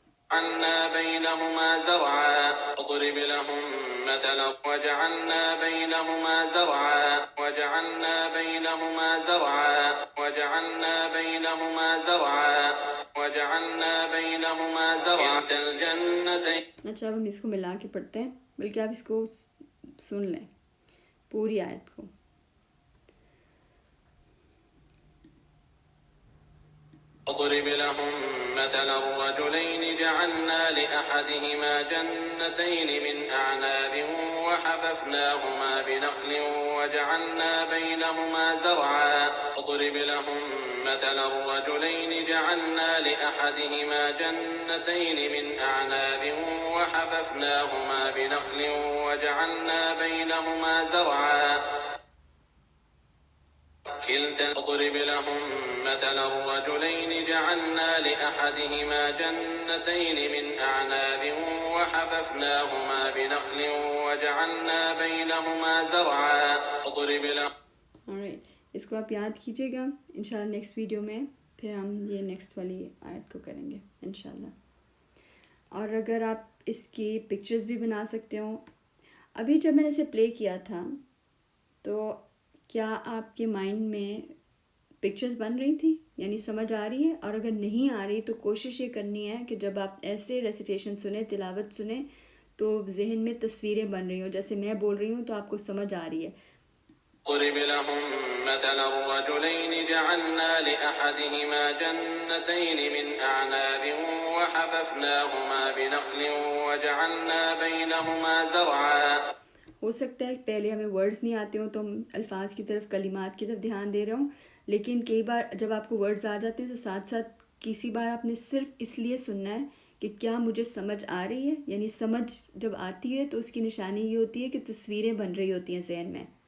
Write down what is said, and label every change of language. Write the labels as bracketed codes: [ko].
[ar] وجعلنا بينهما زرعا واضرب لهم مثلا وجعلنا بينهما زرعا وجعلنا بينهما زرعا وجعلنا بينهما زرعا وجعلنا بينهما زرعا كلتا الجنتين. [ur] اچھا اب ہم اس کو ملا کے پڑھتے ہیں، بلکہ آپ اس کو سن لیں پوری آیت کو. [ar] واضرب لهم مثلا الرجلين جعلنا لأحدهما جنتين من أعناب وحففناهما بنخل وجعلنا بينهما زرعا واضرب لهم مثلا الرجلين جعلنا لأحدهما جنتين من أعناب وحففناهما بنخل وجعلنا بينهما زرعا كلتا واضرب لهم مثلا الرجلين جعلنا لأحدهما جنتين من أعناب وحففناهما بنخل وجعلنا بينهما زرعا واضرب لهم. [ur] alright، اس کو آپ یاد کیجیے گا. انشاءاللہ نیکسٹ ویڈیو میں پھر ہم یہ نیکسٹ والی آیت کو کریں گے انشاءاللہ. اور اگر آپ اس کی پکچرز بھی بنا سکتے ہوں. ابھی جب میں نے اسے پلے کیا تھا تو کیا آپ کے مائنڈ میں پکچرز بن رہی تھی، یعنی سمجھ آ رہی ہے؟ اور اگر نہیں آ رہی تو کوشش یہ کرنی ہے کہ جب آپ ایسے ریسیٹیشن سنیں، تلاوت سنیں، تو ذہن میں تصویریں بن رہی ہوں، جیسے میں بول رہی ہوں تو آپ کو سمجھ آ رہی ہے. [ar] ضرب لهم مثلا الرجلين جعلنا لأحدهما جنتين من أعناب وحففناهما بنخل وجعلنا بينهما زرعا. [ur] ہو سکتا ہے پہلے ہمیں ورڈز نہیں آتے ہوں تو ہم الفاظ کی طرف، کلمات کی طرف دھیان دے رہے ہوں، لیکن کئی بار جب آپ کو ورڈز آ جاتے ہیں تو ساتھ ساتھ کسی بار آپ نے صرف اس لیے سننا ہے کہ کیا مجھے سمجھ آ رہی ہے. یعنی سمجھ جب آتی ہے تو اس کی نشانی یہ ہوتی ہے کہ تصویریں بن رہی ہوتی ہیں ذہن میں.